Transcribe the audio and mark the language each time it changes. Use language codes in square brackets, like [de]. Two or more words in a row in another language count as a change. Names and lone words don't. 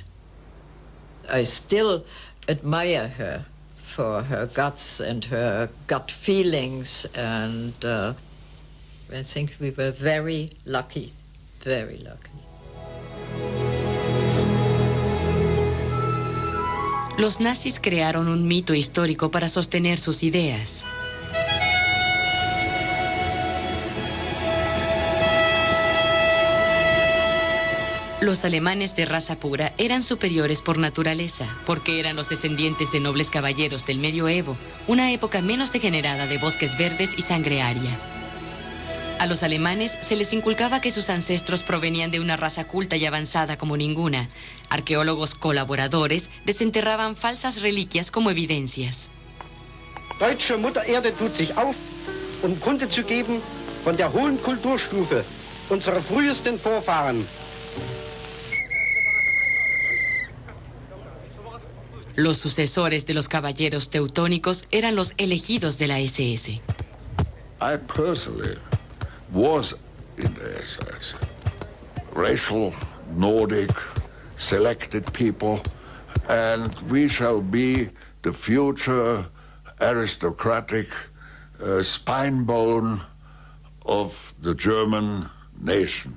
[en] I still admire her for her guts and her gut feelings, and I think we were very lucky, very lucky. [es] Los nazis crearon un mito histórico para sostener sus ideas. Los alemanes de raza pura eran superiores por naturaleza, porque eran los descendientes de nobles caballeros del medioevo, una época menos degenerada de bosques verdes y sangre aria. A los alemanes se les inculcaba que sus ancestros provenían de una raza culta y avanzada como ninguna. Arqueólogos colaboradores desenterraban falsas reliquias como evidencias. [de] Deutsche Mutter Erde tut sich auf, Kunde zu geben von der hohen Kulturstufe unserer frühesten Vorfahren. [es] Los sucesores de los caballeros teutónicos eran los elegidos de la SS. [en] I personally was in the SS. Racial, Nordic, selected people, and we shall be the future aristocratic spine bone of the German nation.